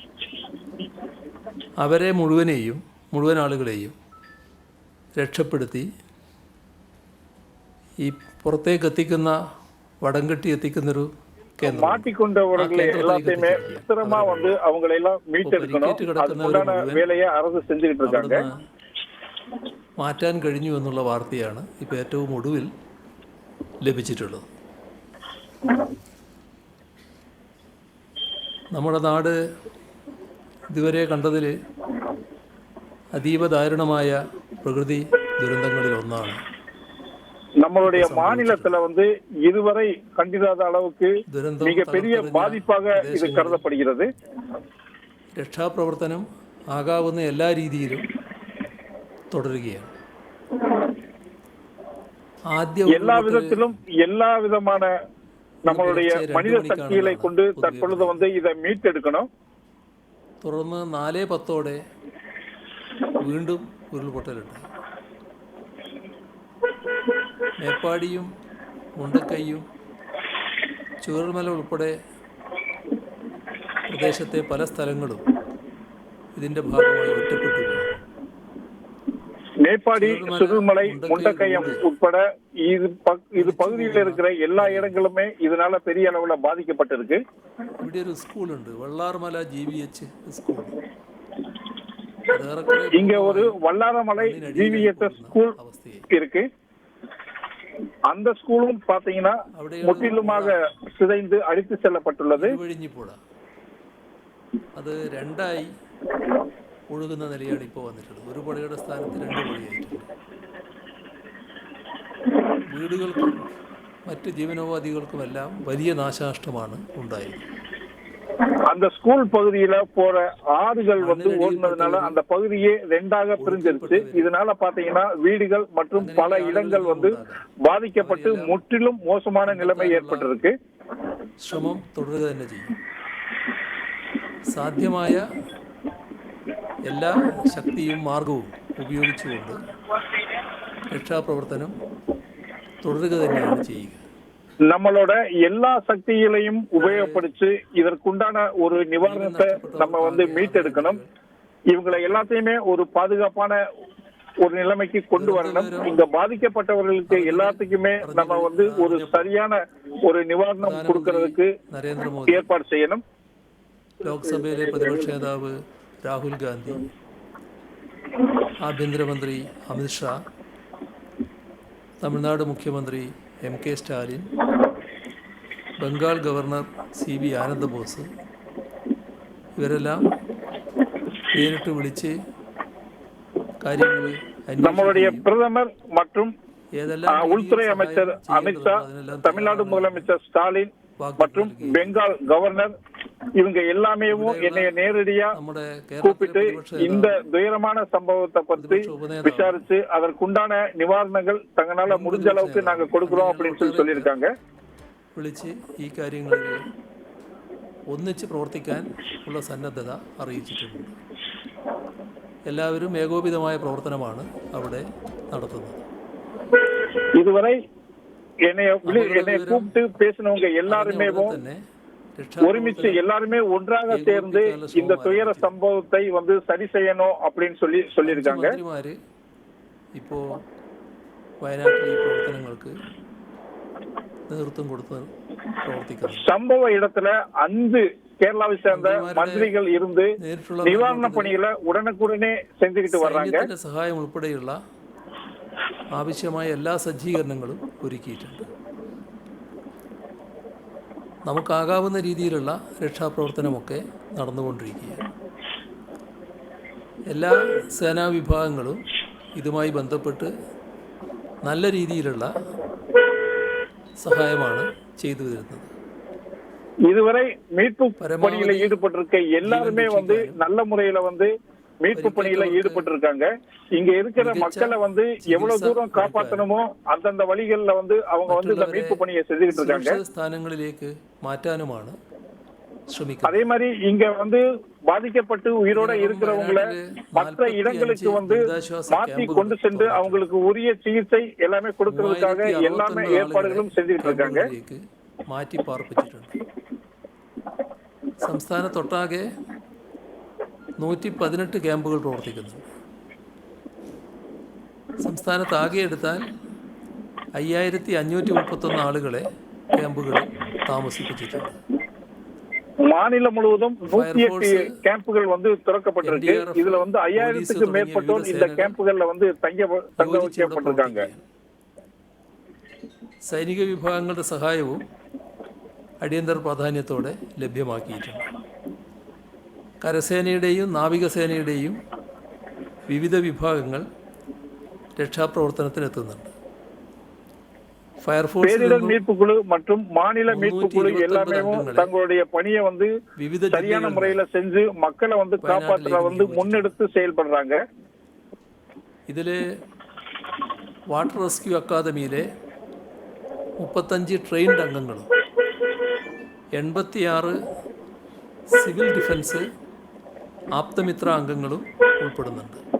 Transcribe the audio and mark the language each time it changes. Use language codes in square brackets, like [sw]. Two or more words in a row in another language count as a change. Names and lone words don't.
[ml] അവരെ മുഴുവൻ ആളുകളെയും രക്ഷപ്പെടുത്തി ഈ പുറത്തേക്ക് എത്തിക്കുന്ന വടംകെട്ടി എത്തിക്കുന്നൊരു മാറ്റാൻ കഴിഞ്ഞു എന്നുള്ള വാർത്തയാണ് ഇപ്പോൾ ഏറ്റവും ഒടുവിൽ ലഭിച്ചിട്ടുള്ളത്. നമ്മുടെ നാട് ഇതുവരെ കണ്ടതിൽ അതീവ ദാരുണമായ പ്രകൃതി ദുരന്തങ്ങളിൽ ഒന്നാണ്. [ta] நம்மளுடைய மாநிலத்துல இதுவரை கண்டிராத அளவுக்கு மிகப்பெரிய பாதிப்பாக இது கருதப்படுகிறது. [ml] രക്ഷാപ്രവർത്തനം ആകാവുന്ന എല്ലാ രീതിയിലും തുടരുകയാണ്. [ta] எல்லா விதத்திலும் எல்லா விதமான நம்மளுடைய மனித சக்திகளை கொண்டு தற்பொழுது இதை மீட்டெடுக்கணும். [ml] തുടർന്ന് 4:10 വീണ്ടും ഉരുൾപൊട്ടലുണ്ട്. മേപ്പാടിയും മുണ്ടക്കൈയും ചൂരൽമല ഉൾപ്പെടെ പ്രദേശത്തെ പല സ്ഥലങ്ങളും ഇതിൻ്റെ ഭാഗമായി ഒറ്റപ്പെട്ടു. [ta] மேப்பாடி சுருள்மலை முண்டக்கையம் உட்பட இது பகுதியில் இருக்கிற எல்லா இடங்களுமே இதனால பெரிய அளவுல பாதிக்கப்பட்டிருக்கு. [ml] ഇവിടെ ഒരു സ്കൂളുണ്ട്, വെള്ളാർമല GVH സ്കൂൾ. [ta] இங்க ஒரு வல்லாரமலை GVH ஸ்கூல் இருக்கு. அந்த ஸ்கூலும் பாத்தீங்கன்னா முற்றிலுமாக சிதைந்து அடித்து செல்லப்பட்டுள்ளது. [ml] അത് രണ്ടായി ഒഴുകുന്ന നിലയാണ് ഇപ്പോൾ വന്നിട്ടുള്ളത്. ഒരു പുഴയുടെ സ്ഥാനത്ത് 2 പുഴയായിട്ടുണ്ട്. വീടുകൾക്കും മറ്റ് ജീവനോപാധികൾക്കുമെല്ലാം വലിയ നാശനഷ്ടമാണ് ഉണ്ടായത്. [ta] அந்த ஸ்கூல் பகுதியில போற ஆறுகள் ஓடுனதுனால அந்த பகுதியே 2ஆக பிரிஞ்சிருச்சு. இதனால பாத்தீங்கன்னா வீடுகள் மற்றும் பல இடங்கள் பாதிக்கப்பட்டு முற்றிலும் மோசமான நிலைமை ஏற்பட்டிருக்கு. [ml] ശ്രമം തുടരുക തന്നെ ചെയ്യും. സാധ്യമായ എല്ലാ ശക്തിയും മാർഗവും ഉപയോഗിച്ചുകൊണ്ട് രക്ഷാപ്രവർത്തനം തുടരുക തന്നെയാണ് ചെയ്യുക. [ta] நம்மளோட எல்லா சக்திகளையும் உபயோகப்படுத்தி இதற்குண்டான ஒரு நிவாரணத்தை நம்ம மீட்டெடுக்கணும். இவங்களை எல்லாத்தையுமே ஒரு பாதுகாப்பான ஒரு நிலைமைக்கு கொண்டு வரணும். இங்க பாதிக்கப்பட்டவர்களுக்கு எல்லாத்துக்குமே நம்ம ஒரு சரியான ஒரு நிவாரணம் கொடுக்கறதுக்கு ஏற்பாடு செய்யணும். [ml] ലോക്സഭയിലെ പ്രതിപക്ഷ നേതാവ് രാഹുൽ ഗാന്ധി, ആഭ്യന്തരമന്ത്രി അമിത്ഷാ, തമിഴ്നാട് മുഖ്യമന്ത്രി MK സ്റ്റാലിൻ, ബംഗാൾ ഗവർണർ CB ആനന്ദബോസ് ഇവരെല്ലാം നേരിട്ട് വിളിച്ച് കാര്യങ്ങൾ [ta] நம்மளுடைய பிரதமர் மற்றும் உள்துறை அமைச்சர் அமித்ஷா, தமிழ்நாடு முதலமைச்சர் ஸ்டாலின் மற்றும் பெங்கால் கவர்னர் இவங்க எல்லாமே என்னைய நேரடியா கூப்பிட்டு இந்த துயரமான சம்பவத்தை பற்றி விசாரிச்சு அதற்குண்டான நிவாரணங்கள் தங்களால முடிஞ்ச அளவுக்கு நாங்க கொடுக்கிறோம் அப்படின்னு சொல்லியிருக்காங்க. [ml] വിളിച്ച് ഈ കാര്യങ്ങളിൽ ഒന്നിച്ച് പ്രവർത്തിക്കാൻ ഉള്ള സന്നദ്ധത അറിയിച്ചിട്ടുണ്ട്. എല്ലാവരും ഏകോപിതമായ പ്രവർത്തനമാണ് അവിടെ നടത്തുന്നത്. [ta] இதுவரை என்னை கூப்பிட்டு பேசினவங்க எல்லாருமே [ml] തന്നെ [ta] ஒருமிச்சு எல்லாருமே ஒன்றாக சேர்ந்து இந்த துயர சம்பவத்தை வந்து சரி செய்யணும் அப்படின்னு சொல்லியிருக்காங்க. [ml] മന്ത്രിമാര് ഇപ്പോ വയനാട്ടിലെ ഈ പ്രവർത്തനങ്ങൾക്ക് നേതൃത്വം കൊടുത്ത് പ്രവർത്തിക്കുന്നു. [ta] சம்பவ இடத்துல 5 கேரளாவை சேர்ந்த மந்திரிகள் இருந்து நிவாரண பணிகளை உடனுக்குடனே செஞ்சுக்கிட்டு வர்றாங்க. [ml] സഹായം ഉൾപ്പെടെയുള്ള ആവശ്യമായ എല്ലാ സജ്ജീകരണങ്ങളും ഒരുക്കിയിട്ടുണ്ട്. നമുക്കാകാവുന്ന രീതിയിലുള്ള രക്ഷാപ്രവർത്തനമൊക്കെ നടന്നുകൊണ്ടിരിക്കുകയാണ്. എല്ലാ സേനാ വിഭാഗങ്ങളും ഇതുമായി ബന്ധപ്പെട്ട് നല്ല രീതിയിലുള്ള സഹായമാണ് ചെയ്തു വരുന്നത്. [ta] இதுவரை மீட்பு பணியில ஈடுபட்டிருக்க எல்லாருமே வந்து நல்ல முறையில வந்து மீட்பு பணியில ஈடுபட்டு இருக்காங்க. இங்க இருக்கிற மக்களை வந்து எவ்வளவு தூரம் காப்பாற்றணுமோ அந்தந்த வழிகள்ல வந்து அவங்க வந்து இந்த மீட்பு பணியை செஞ்சுக்கிட்டு இருக்காங்க. [ml] സ്ഥാനങ്ങളിലേക്ക് മാറ്റാനുമാണ് ശ്രമിക്കുന്നത്. [ta] அதே மாதிரி இங்க வந்து பாதிக்கப்பட்டு உயிரோட இருக்கிறவங்களை மற்ற இடங்களுக்கு வந்து மாற்றி கொண்டு சென்று அவங்களுக்கு உரிய சிகிச்சை எல்லாமே கொடுக்கறதுக்காக எல்லாமே ஏற்பாடுகளும் செஞ்சுக்கிட்டு இருக்காங்க. [ml] മാറ്റി പാർപ്പിച്ചിട്ടുണ്ട്. സംസ്ഥാനത്തൊട്ടാകെ 118 ക്യാമ്പുകൾ പ്രവർത്തിക്കുന്നുണ്ട്. സംസ്ഥാനത്താകെ എടുത്താൽ 5531 ആളുകളെ ക്യാമ്പുകളിൽ താമസിപ്പിച്ചിട്ടുണ്ട്. [ta] மாநிலம் முழுவதும் 108 கேம்புகள் வந்து திறக்கப்பட்டிருக்கு. இதுல வந்து 5000க்கு மேற்பட்டோர் இந்த கேம்புகள்ல வந்து தங்க வைக்கப்பட்டிருக்காங்க. [ml] സൈനിക വിഭാഗങ്ങളുടെ സഹായവും അടിയന്തര പ്രാധാന്യത്തോടെ ലഭ്യമാക്കിയിട്ടുണ്ട്. കരസേനയുടെയും നാവികസേനയുടെയും വിവിധ വിഭാഗങ്ങൾ രക്ഷാപ്രവർത്തനത്തിനെത്തുന്നുണ്ട്. [ta] பேரிடர் மீட்பு குழு மற்றும் மாநில மீட்பு குழு எல்லாமே தங்களுடைய பணியை வந்து சரியான முறையில செஞ்சு மக்களை வந்து காப்பாற்ற வந்து முன்னெடுத்து செயல்படுறாங்க. [ml] ഇതില് വാട്ടർ റെസ്ക്യൂ അക്കാദമിയിലെ 35 ട്രെയിൻഡ് അംഗങ്ങളും 86 സിവിൽ ഡിഫൻസ് ആപ്തമിത്ര അംഗങ്ങളും ഉൾപ്പെടുന്നുണ്ട്.